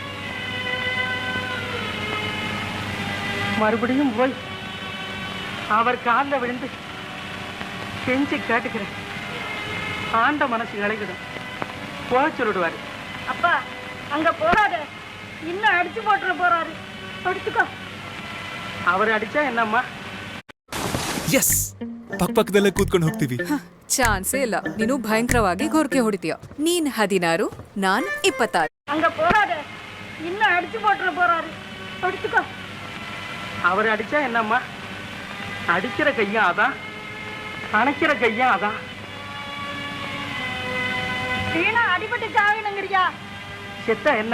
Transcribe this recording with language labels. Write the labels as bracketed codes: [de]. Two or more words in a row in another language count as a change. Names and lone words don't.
[ta] மறுபடியும் போய் அவர் காலில் விழுந்து கெஞ்சி கேட்டுக்கிறேன். ஆண்ட மனசு இழைக்கிடும், போக சொல்லிடுவாரு. அப்பா, அங்க போறாரு, இன்னும் அடிச்சு போட்டுற போறாரு. அடிச்சுக்கோ. அவர் அடிச்சா என்னம்மா? [kn] ಎಸ್ ಪಕ್ಕದಲ್ಲೇ ಕೂತ್ಕೊಂಡು ಹೋಗ್ತೀವಿ. ಚಾನ್ಸೇ ಇಲ್ಲ. ನೀನು ಭಯಂಕರವಾಗಿ ಗೊರಕೆ ಹೊಡಿತೀಯ. ನೀನ್ 16, ನಾನ್ 26. [ta] அங்க போறாரு, இன்னும் அடிச்சு போட்டுற போறாரு. அடிச்சுக்கோ. அவர் அடிச்சா என்னம்மா? அடிக்கிற கையும் அதான், அணைக்கிற கையும் அதான். வீணா அடிபட்டு சாவினுங்கிறியா? செத்தா என்ன?